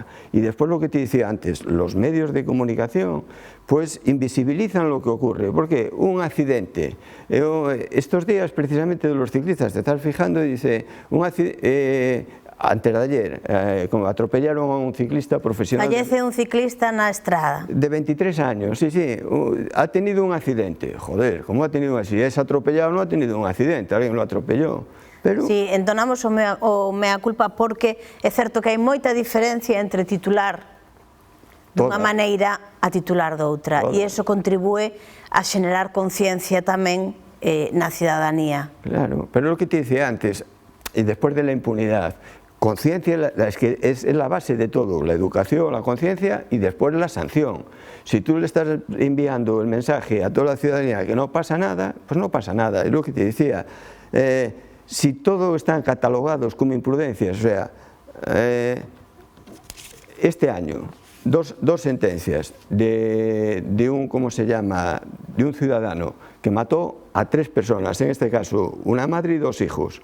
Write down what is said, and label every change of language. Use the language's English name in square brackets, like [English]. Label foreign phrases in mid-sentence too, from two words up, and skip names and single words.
[Spanish] Y después lo que te decía antes, los medios de comunicación pues invisibilizan lo que ocurre, porque un accidente, estos días precisamente de los ciclistas, te estás fijando y dice, antes de ayer, como atropellaron a un ciclista profesional. [Galician] Fallece un ciclista na estrada. [Spanish] De 23 años, sí, ha tenido un accidente. Joder, ¿cómo ha tenido un accidente? Si es atropellado, no ha tenido un accidente, alguien lo atropelló. Pero... [Galician] Sí, entonamos o mea culpa porque é certo que hai moita diferencia entre titular dunha maneira a titular doutra, e iso contribúe a xenerar conciencia tamén na cidadanía. [Spanish] Claro, pero lo que te decía antes, y después de la impunidad, conciencia es que es la base de todo, la educación, la conciencia y después la sanción. Si tú le estás enviando el mensaje a toda la ciudadanía que no pasa nada, pues no pasa nada. Es lo que te decía, si todo están catalogados como imprudencias, o sea, este año, dos sentencias de un, ¿cómo se llama?, de un ciudadano que mató a 3 personas, en este caso una madre y 2 hijos.